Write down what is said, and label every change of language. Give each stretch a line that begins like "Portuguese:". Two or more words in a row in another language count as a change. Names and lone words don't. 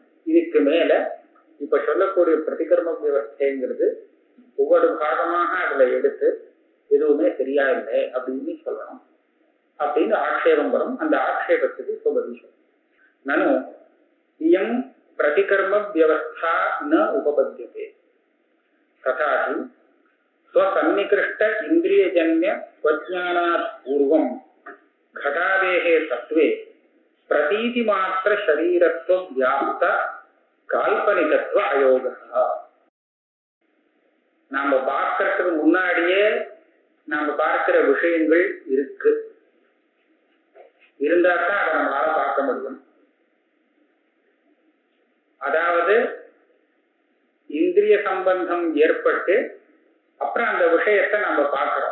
Tamil: இதுக்கு மேல இப்ப சொல்லக்கூடிய பிரதிகர்ம விவஸ்தைங்கிறது ஒவ்வொரு பாகமாக அதுல எடுத்து எதுவுமே சரியா இல்லை அப்படின்னு சொல்லணும் அப்படின்னு ஆட்சேபம் வரும். அந்த ஆட்சேபத்துக்கு இப்ப பதில் சொல்லும்.
Sanskrit: ननु इयं प्रतिकर्म व्यवस्था न उपपद्यते तथाहि स्वसन्निकृष्ट इन्द्रियजन्य स्वज्ञानात् पूर्वम् घटादेहे सत्वे प्रतीति मात्र शरीरत्व व्याप्त काल्पनिकत्व अयोगः.
Tamil: நாம பார்க்கறதுக்கு முன்னாடியே நாம பார்க்கிற விஷயங்கள் இருக்கு, இருந்தாதான் அதை நம்மளால பார்க்க முடியும். அதாவது இந்திரிய சம்பந்தம் ஏற்பட்டு அப்புறம் அந்த விஷயத்தை நம்ம பார்க்கிறோம்.